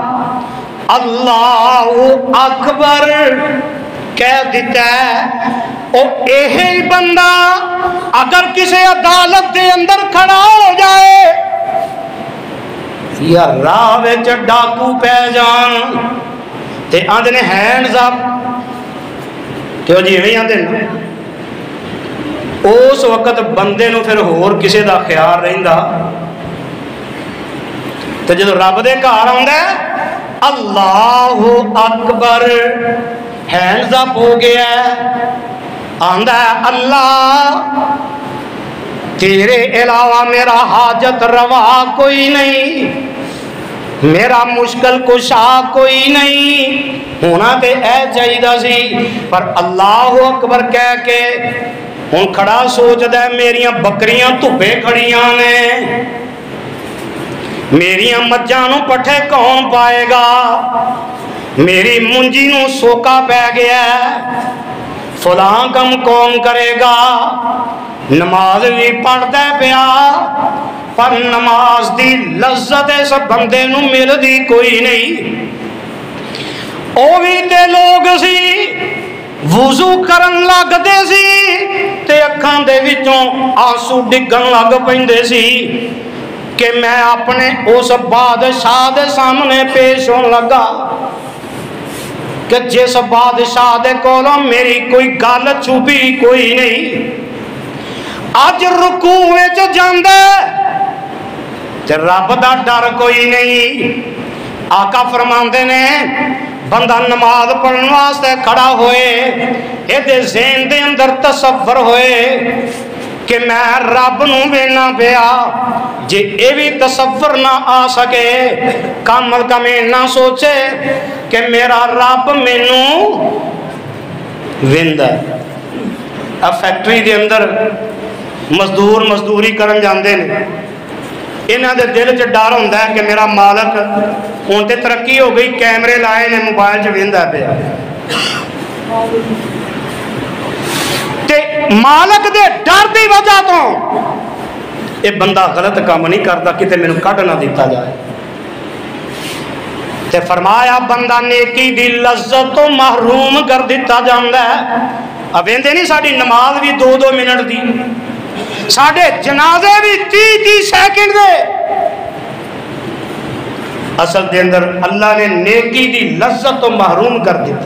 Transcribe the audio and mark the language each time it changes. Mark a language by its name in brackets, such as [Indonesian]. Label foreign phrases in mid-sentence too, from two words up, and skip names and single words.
[Arabic] اللہ اکبر [Punjabi] کہہ دیتا ہے، اور یہی بندہ اگر کسی عدالت دے اندر کھڑا ہو جائے یا راہ وچ ڈاکو پہ جان تے آندے نے [English] hands up, [Punjabi] کیوں جی نہیں آندے نا، اس وقت بندے نو پھر ہور کسی دا خیال رہندا، تے جدو رب دے گھر آندا ہے [Arabic] اللہ اکبر [English] hands up [Punjabi] ہو گیا ہے، آندا ہے اللہ تیرے علاوہ میرا حاجت روا کوئی نہیں، میرا مشکل کشا کوئی نہیں، ہونا تے اے چاہیے سی، پر [Arabic] اللہ اکبر [Punjabi] کہہ کے ہن کھڑا سوچدا ہے میریاں بکریاں دھوپے کھڑیاں نے، میریاں مجھاں نو پٹھے کون پائے گا، میری منجی نو سوکا پہ گیا ہے، فلاں کم کون کرے گا، نماز بھی پڑھتا پیا پر نماز دی لذت اس بندے نو مل دی کوئی نہیں۔ او بھی تے لوگ سی وضو کرن لگ دے سی تے اکھاں دے وچوں آنسو ڈگن لگ پیندے سی کہ میں اپنے اس بادشاہ دے سامنے پیش ہون لگا کہ جس بادشاہ دے کولوں میری کوئی گل چھپی کوئی نہیں، اج رکوع وچ جاندا تے رب دا ڈر کوئی نہیں۔ آقا فرماندے نے بندہ نماز پڑھن واسطے کھڑا ہوئے اے دے ذہن دے اندر تصور ہوئے کہ میں رب نو وینا پیا، جے اے بھی تصور نہ آ سکے کم از کم نہ سوچے کہ میرا رب مینوں ویندا ہے۔ اب فیکٹری دے اندر مزدور مزدوری کرن جاندے نے، انہاں دے دل چ ڈر ہوندا ہے کہ میرا مالک ہن تے ترقی ہو گئی، کیمرے لائے نے، موبائل چ ویندا پیا، تے مالک دے ڈر دی وجہ تو یہ بندہ غلط کام نہیں کرتا کتے مینوں کڈ نہ دیتا جائے۔ تے فرمایا بندہ نیکی دی لذت تو محروم کر دیتا جاندا ہے۔ اب ویندے نہیں ساڈی نماز بھی 2-2 منٹ دی، ساڈے جنازے بھی 30-30 سیکنڈ دے، اصل دے اندر اللہ نے نیکی دی لذت تو محروم کر دیتا۔